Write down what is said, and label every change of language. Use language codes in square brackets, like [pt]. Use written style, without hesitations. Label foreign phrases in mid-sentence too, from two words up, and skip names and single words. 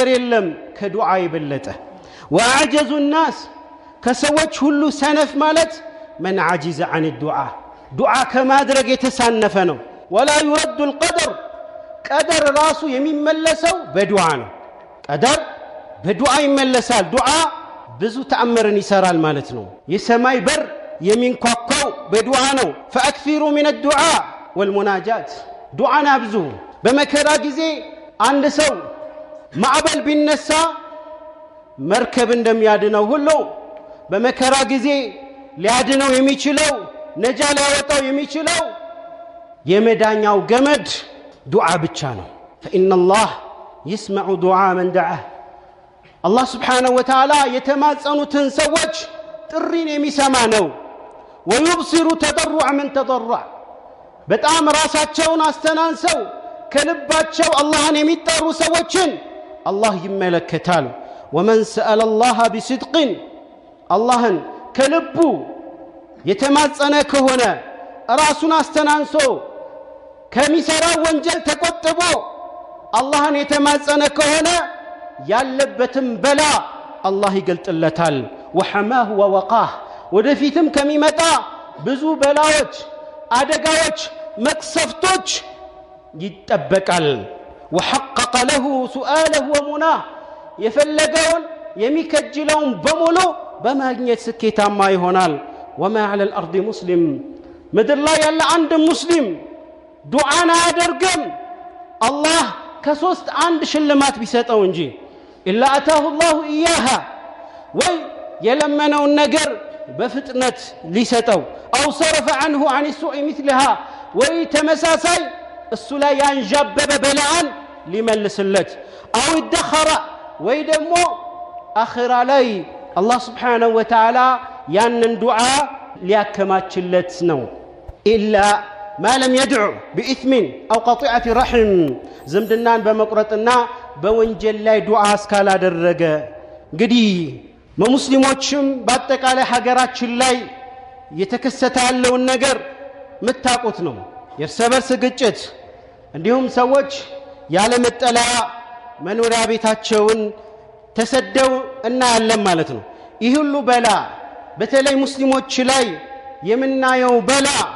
[am] የለም ከዱዓ የበለጠ። [ar] وأعجز الناس [am] ከሰዎች ሁሉ ሰነፍ ማለት [ar] من عجز عن الدعاء دعاء [am] ከማድረግ የተሳነፈ ነው። [ar] ولا يرد القدر قدر [am] ራሱ የሚመለሰው በዱዓ ነው። قدر በዱዓ ይመለሳል። ዱዓ ብዙ ተአምርን ይሰራል ማለት ነው። የሰማይ በር የሚንኳኳው በዱዓ ነው። [ar] فأكثروا من الدعاء والمناجات [am] ዱዓን አብዙ። በመከራ ጊዜ አንድ ሰው ማዕበል ቢነሳ መርከብ እንደሚያድነው ሁሉ በመከራ ጊዜ ሊያድነው የሚችለው ነጃ ሊያወጣው የሚችለው የመዳኛው ገመድ ዱዓ ብቻ ነው። [ar] فإن الله يسمع دعاء من دعاه الله سبحانه وتعالى [am] የተማጸኑትን ሰዎች ጥሪን የሚሰማ ነው። [ar] ويبصر تضرع من تضرع [am] በጣም ራሳቸውን አስተናንሰው ከልባቸው አላህን የሚጠሩ ሰዎችን አላህ ይመለከታል። [ar] ومن سأل الله بصدق [am] አላህን ከልቡ የተማጸነ ከሆነ ራሱን አስተናንሶ ከሚሰራው ወንጀል ተቆጥቦ አላህን የተማጸነ ከሆነ ያለበትም በላ አላህ ይገልጥለታል። [ar] وحماه ووقاه [am] ወደፊትም ከሚመጣ ብዙ በላዎች አደጋዎች መቅሰፍቶች ይጠበቃል። [ar] وحقق له سؤاله ومناه [am] የፈለገውን የሚከጅለውን በሙሉ በማግኘት ስኬታማ ይሆናል። [ar] وما على الأرض مسلم [am] ምድር ላይ ያለ አንድ ሙስሊም ዱዓን አያደርግም አላህ ከሶስት አንድ ሽልማት ቢሰጠው እንጂ [ar] إلا أتاه الله إياها [am] ወይ የለመነውን ነገር በፍጥነት ሊሰጠው [ar] أو صرف عنه عن السوء مثلها [am] ወይ ተመሳሳይ እሱ ላይ ያንዣበበ በላን ሊመልስለት [ar] أو ادخر [am] ወይ ደግሞ አኺራ ላይ አላህ [ar] سبحانه وتعالى [am] ያንን ዱዓ ሊያከማችለት ነው። [ar] إلا ما لم يدعو بإثم أو قطيعة رحم [am] ዝምድናን በመቁረጥና በወንጀል ላይ ዱዓ እስካላደረገ እንግዲህ ሙስሊሞችም በአጠቃላይ ሀገራችን ላይ የተከሰተ ያለውን ነገር መታቆት ነው። የእርስ በርስ ግጭት እንዲሁም ሰዎች ያለ መጠለያ መኖሪያ ቤታቸውን ተሰደው እናያለን ማለት ነው። ይህ ሁሉ በላ በተለይ ሙስሊሞች ላይ የምናየው በላ